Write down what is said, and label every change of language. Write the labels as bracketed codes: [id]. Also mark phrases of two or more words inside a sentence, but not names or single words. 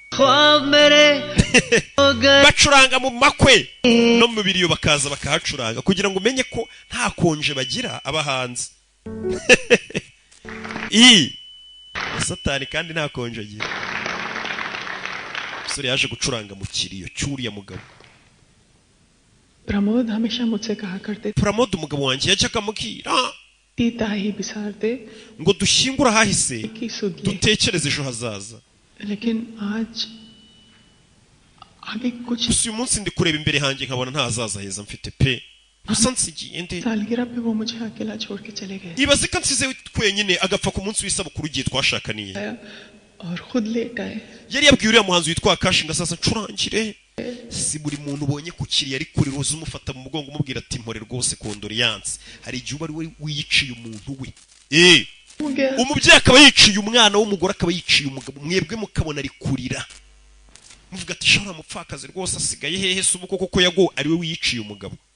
[rw] bacuranga mu makwe no mu biriyo bakaza bakahacuranga kugira ngo umenye ko nta konje bagira abahanzi satani kandi nta konje agira sore yaje gucuranga mu kiriyo cyuriya mugabo [hi] प्रमोद हमेशा मुझसे कहा करते थे [rw] Pramod umugabo wanjye yajyaga amubwira [hi] तीता ही बिसार दे [rw] ngo dushyingura ahahise [hi] की सुध ले [rw] dutekereze ejo hazaza [hi] लेकिन आज आगे कुछ [rw] gusa uyu munsi ndi kureba imbere hanjye nkabona nta hazaza heza mfite pe gusa nsigiye nde [hi] सालगिरह पे वो मुझे अकेला छोड़ के चले गए [rw] ibaze ko nsize twenyine agapfa ku munsi w'isabukuru igihe twashakaniye [hi] और खुद लेट आए [rw] yari yabwiye uriya muhanzi witwa Kashi ngo sasa ncurangire si buri muntu ubonye ku kiri yari kuri roza umufata mu mugongo umubwira ati mpore rwose kondoriyanse hari igihe uba ari we wiyiciye umuntu we umubyeyi akaba yiciye umwana w'umugore akaba yiciye umugabo mwebwe mukabona ari kurira muvuga ati shora mupfakazi rwose asigaye hehe se ubuko koko yago ari we wiyiciye umugabo